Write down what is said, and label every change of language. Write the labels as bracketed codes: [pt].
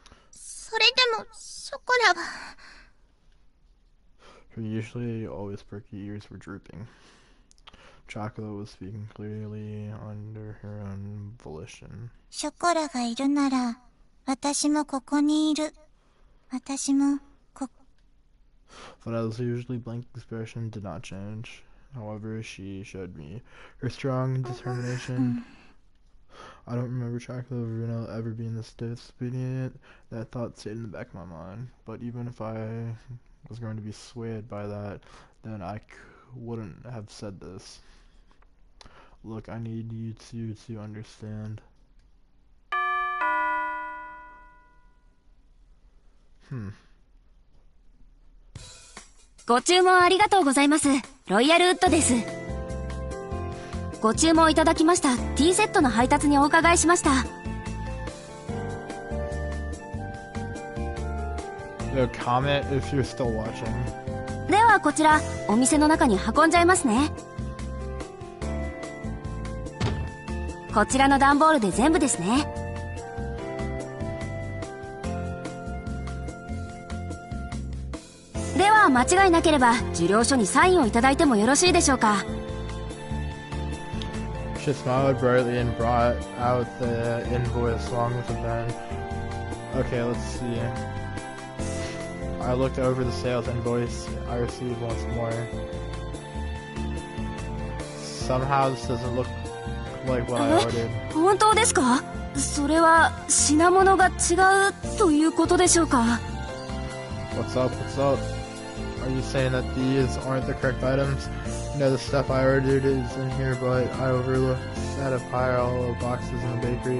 [ja] それでもショコラは。 [en] Her usually always perky ears were drooping. Chocolate was speaking clearly under her own volition. [ja] ショコラがいるなら、私もここにいる。私も [en] Vanessa's usually blank expression did not change. However, she showed me her strong determination. I don't remember chocolate or vanilla ever being this disobedient. That thought stayed in the back of my mind. But even if I was going to be swayed by that, then I wouldn't have said this. Look, I need you two to understand. Hmm. [ja] ご注文ありがとうございます。ロイヤルウッドです。ご注文いただきましたティーセットの配達にお伺いしました。 [en] Comment if you're still watching. [ja] ではこちらお店の中に運んじゃいますね。こちらの段ボールで全部ですね。では間違いなければ受領書にサインをいただいてもよろしいでしょうか。 [en] She smiled brightly and brought out the invoice along with the pen. Okay, let's see. I looked over the sales invoice I received once more. Somehow this doesn't look like what I ordered. [ja] 本当ですか？それは品物が違うということでしょうか？ [en] What's up? What's up? Are you saying that these aren't the correct items? You know, the stuff I ordered is in here, but I overlooked at a pile of boxes in the bakery.